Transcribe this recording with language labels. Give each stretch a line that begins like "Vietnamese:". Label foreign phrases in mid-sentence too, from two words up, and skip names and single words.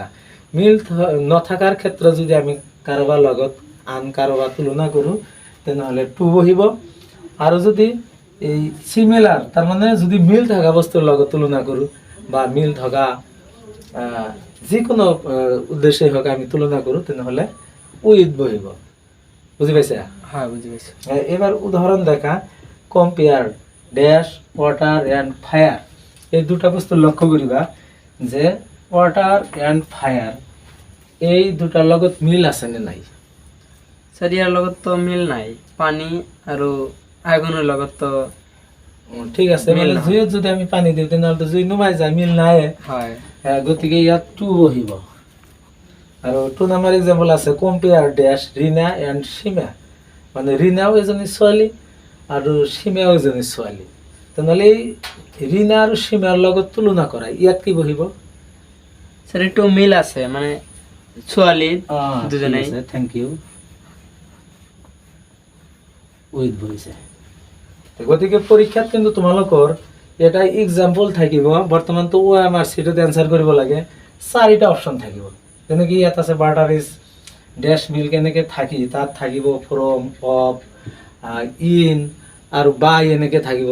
Assamese: মিল নথকাৰ ক্ষেত্ৰত যদি আমি কাৰোবাৰ লগত আন কাৰোবাৰ তুলনা কৰোঁ, তেনেহ'লে টু বহিব। আৰু যদি এই চিমিলাৰ, তাৰমানে যদি মিল থকা বস্তুৰ লগত তুলনা কৰোঁ, বা মিল থকা যিকোনো উদ্দেশ্যই হওক আমি তুলনা কৰোঁ, তেনেহ'লে উইথ বহিব। বুজি পাইছা? হয়, বুজি পাইছোঁ।
Bangla: এবার উদাহরণ দেখা,
English: compare dash water and fire.
Assamese: এই দুটা বস্তু লক্ষ্য করিবা যে
English: ওয়াটার অ্যান্ড ফায়ার
Assamese: এই দুটাৰ লগত মিল আছে নে নাই? স্যার ইয়াৰ লগত তো মিল নাই, পানী আৰু আগুনৰ লগত তো ঠিক আছে, মানে জুইত যদি আমি পানী দিওঁ তেনেহ'লে জুই নুমাই যায়, মিল নাই। হয়। গতিকে ইয়াত টু বহিব। আৰু 2 নম্বৰ এক্সাম্পল আছে,
English: কম্পেয়াৰ ড্যাশ
Assamese: ৰীনা এণ্ড সীমা। মানে ৰীনাও এজনী ছোৱালী আৰু সীমাও এজনী ছোৱালী, তেনেহ'লে এই ৰীনা আৰু সীমাৰ লগত তুলনা কৰা, ইয়াত কি বহিব? স্যার একটু মিল আছে, মানে ছোৱালী দুজনেই।
English: থেংক ইউ,
Assamese: উইথ বহিছে। গতিকে পৰীক্ষাত কিন্তু তোমালোকৰ এটা এক্সাম্পল থাকিব। বৰ্তমানতো OMR চিটত এনচাৰ কৰিব লাগে, 4টা অপশ্যন থাকিব। যেনেকৈ ইয়াত আছে
English: বাটাৰ ইজ ডেশ মিল্ক,
Assamese: এনেকৈ থাকি তাত থাকিব
English: ফ্ৰম, অফ, ইন
Assamese: আৰু বাই এনেকৈ থাকিব।